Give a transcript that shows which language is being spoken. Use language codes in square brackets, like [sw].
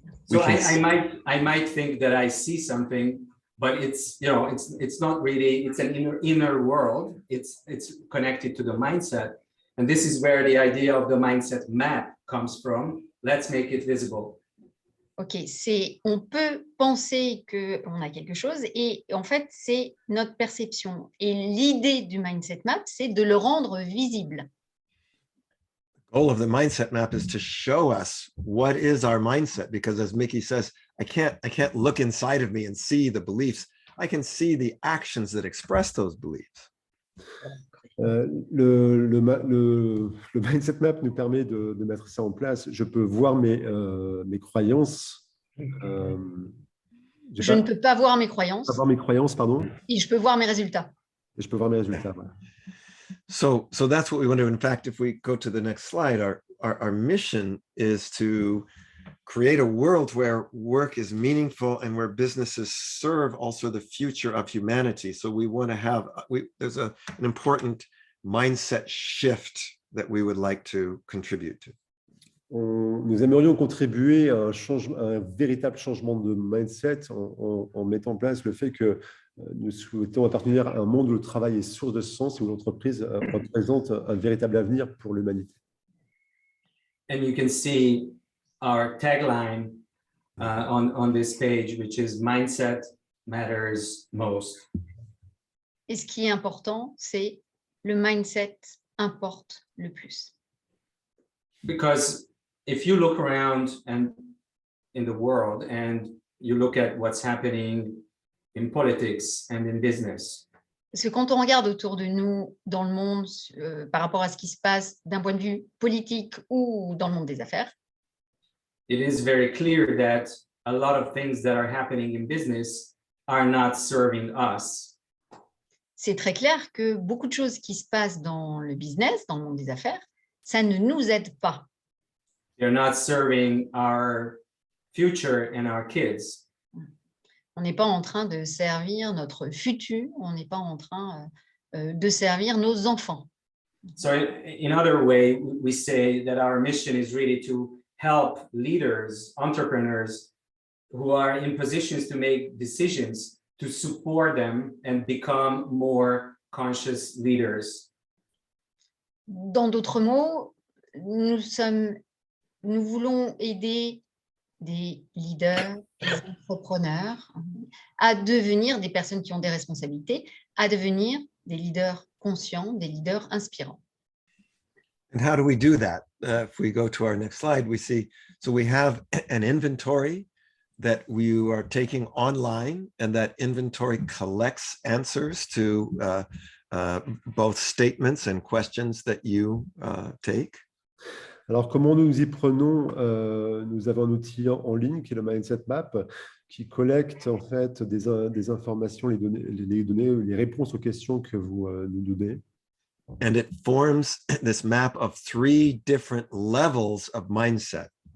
[en] So I might think that I see something, but it's not really. It's an inner world. It's connected to the mindset, and this is where the idea of the mindset map comes from. Let's make it visible. [fr] Ok, on peut penser qu'on a quelque chose et en fait, c'est notre perception. Et l'idée du mindset map, c'est de le rendre visible. [en] The goal of the mindset map is to show us what is our mindset, because as Mickey says, I can't look inside of me and see the beliefs. I can see the actions that express those beliefs. [fr] Le mindset map nous permet de mettre ça en place. Je peux voir mes croyances. Je ne peux pas voir mes croyances. Pas voir mes croyances, pardon. Et je peux voir mes résultats. Et je peux voir mes résultats. Voilà. [en] So that's what we want to do. In fact, if we go to the next slide, our mission is to create a world where work is meaningful and where businesses serve also the future of humanity. So we want to have, there's an important mindset shift that we would like to contribute to. [fr] Nous aimerions contribuer à un véritable changement de mindset en mettant en place le fait que nous souhaitons appartenir à un monde où le travail est source de sens et où l'entreprise représente un véritable avenir pour l'humanité. [en] And you can see our tagline on this page, which is mindset matters most. [fr] Et ce qui est important, c'est le mindset importe le plus. [en] Because if you look around and in the world and you look at what's happening in politics and in business. [fr] Parce que quand on regarde autour de nous dans le monde par rapport à ce qui se passe d'un point de vue politique ou dans le monde des affaires, [en] It is very clear that a lot of things that are happening in business are not serving us. [fr] c'est très clair que beaucoup de choses qui se passent dans le business, dans le monde des affaires, ça ne nous aide pas. [en] They're not serving our future and our kids. [fr] On n'est pas en train de servir notre futur, on n'est pas en train de servir nos enfants. [en] So in other way, we say that our mission is really to help leaders, entrepreneurs who are in positions to make decisions, to support them and become more conscious leaders. [fr] Dans d'autres mots, nous voulons aider des leaders, des entrepreneurs à devenir des personnes qui ont des responsabilités, à devenir des leaders conscients, des leaders inspirants. [en] And how do we do that? If we go to our next slide, we see, so we have an inventory that we are taking online, and that inventory collects answers to both statements and questions that you take. [fr] Alors, comment nous y prenons? Nous avons un outil en ligne qui est le Mindset Map, qui collecte en fait des informations, les données, les réponses aux questions que vous nous donnez. [en] And it forms this map of 3 different levels of mindset.